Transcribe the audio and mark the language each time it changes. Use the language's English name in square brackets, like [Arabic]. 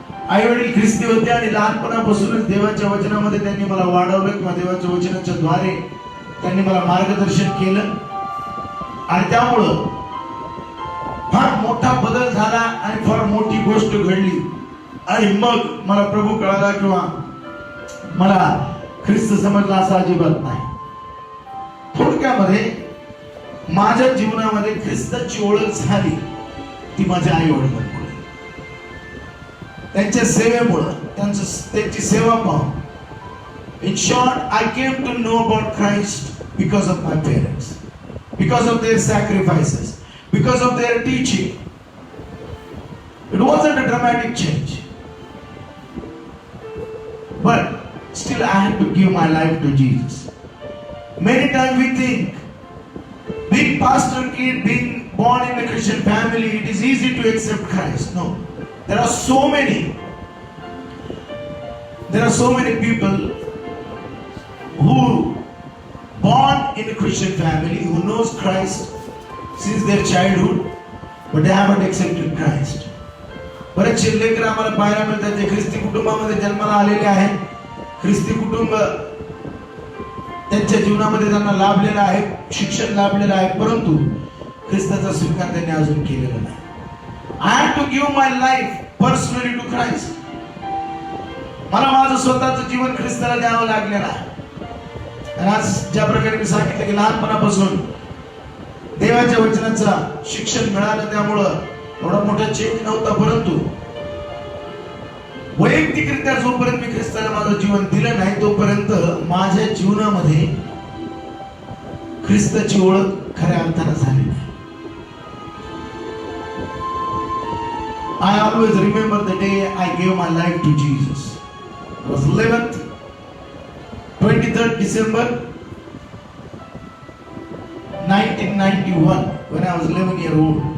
[Marathi] आई वडील ख्रिस्ती होते आणि लहानपणापासूनच देवाच्या वचनामध्ये त्यांनी मला वाढवलं किंवा देवाच्या वचनाच्या द्वारे त्यांनी मला मार्गदर्शन केलं, आणि त्यामुळं फार मोठा बदल झाला आणि फार मोठी गोष्ट घडली, आणि मग मला प्रभू कळाला किंवा मला ख्रिस्त समजला असं अजिबात नाही. थोडक्यामध्ये माझ्या जीवनामध्ये ख्रिस्ताची ओळख झाली ती माझ्या आई वडिलांमुळे, त्यांच्या सेवेमुळे, त्यांची सेवा पाहून. [English] In short, I came to know about Christ because of my parents, because of their sacrifices, because of their teaching. It wasn't a dramatic change, but still I had to give my life to Jesus. Many times we think, being pastor kid, being born in a Christian family, it is easy to accept Christ. No, there are so many people who born in a Christian family, who knows Christ since their childhood, but they haven't accepted Christ. [Marathi] बरेचसे लेकर आम्हाला पाहायला मिळतात जे ख्रिस्ती कुटुंबामध्ये जन्माला आलेले आहेत. ख्रिस्ती कुटुंब त्यांच्या जीवनामध्ये त्यांना लाभलेलं आहे, शिक्षण लाभलेलं आहे, परंतु ख्रिस्ताचा स्वीकार त्यांनी अजून केलेला नाही. [English] I had to give my life personally to Christ. [Marathi] मला माझं स्वतःचं जीवन ख्रिस्ताला द्यावं लागलेलं आहे. आणि आज ज्या प्रकारे मी सांगितलं की लहानपणापासून देवाच्या वचनाचं शिक्षण मिळालं, त्यामुळं एवढा मोठा चेंज नव्हता, परंतु वैयक्तिकरित्या जोपर्यंत मी ख्रिस्ताला माझं जीवन दिलं नाही तोपर्यंत माझ्या जीवनामध्ये ख्रिस्ताची ओळख खऱ्या अर्थाने झाली नाही. [English] I always remember the day I gave my life to Jesus. It was 23rd December 1991, when I was 11 years old.